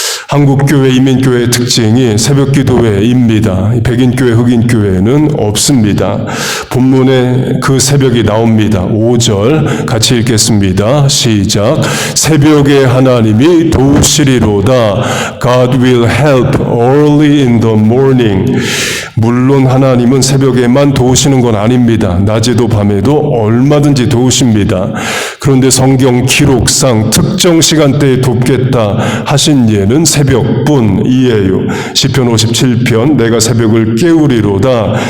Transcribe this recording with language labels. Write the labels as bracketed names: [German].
[Korean] 한국교회, 이민교회의 특징이 새벽기도회입니다. 백인교회, 흑인교회는 없습니다. 본문에 그 새벽이 나옵니다. 5절 같이 읽겠습니다. 시작. 새벽에 하나님이 도우시리로다. [English] God will help early in the morning. [Korean] 물론 하나님은 새벽에만 도우시는 건 아닙니다. 낮에도 밤에도 얼마든지 도우십니다. 그런데 성경 기록상 특정 시간대에 돕겠다 하신 예는 새벽뿐이에요. 시편 57편 내가 새벽을 깨우리로다.